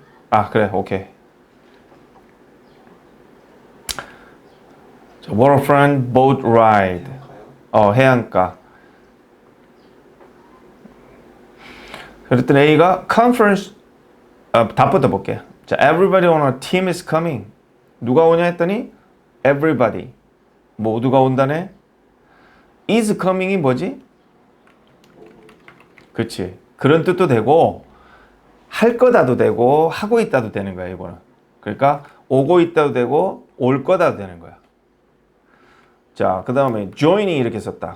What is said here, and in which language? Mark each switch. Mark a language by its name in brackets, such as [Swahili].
[Korean] 아, 그래, 오케이. [English] waterfront boat ride. [Korean] 해안가. 그랬더니 A가 conference, 답부터 볼게. [English] 자, everybody on our team is coming. [Korean] 누가 오냐 했더니 everybody. 모두가 온다네. is coming이 뭐지? 그치. 그런 뜻도 되고 할 거다도 되고 하고 있다도 되는 거야, 이거는. 그러니까 오고 있다도 되고 올 거다도 되는 거야. 자, 그 다음에 join이 이렇게 썼다.